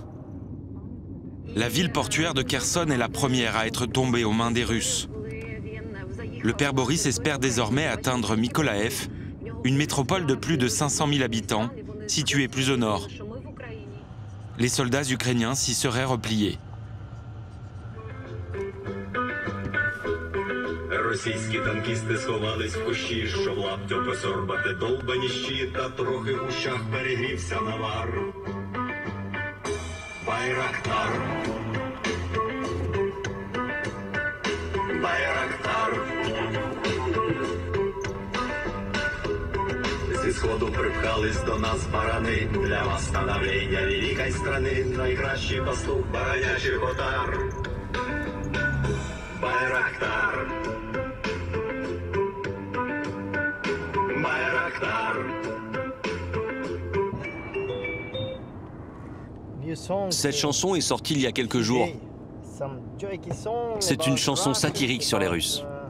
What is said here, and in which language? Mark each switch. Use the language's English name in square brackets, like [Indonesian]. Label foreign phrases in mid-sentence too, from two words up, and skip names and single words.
[French] La ville portuaire de Kherson est la première à être tombée aux mains des Russes. Le père Boris espère désormais atteindre Mykolaïv, une métropole de plus de 500 000 habitants, située plus au nord. Les soldats ukrainiens s'y seraient repliés. [Ukrainian] Російські танкісти сховались в кущі, щоб лаптю посорбати довбані щита, трохи в ушах перегрівся навар. Байрактар. Байрактар. Зі сходу припхались до нас барани, для восстановлення великої страни, найкращий пастух баранячих отар. Байрактар. [French] Cette chanson est sortie il y a quelques jours. C'est une chanson satirique sur les Russes.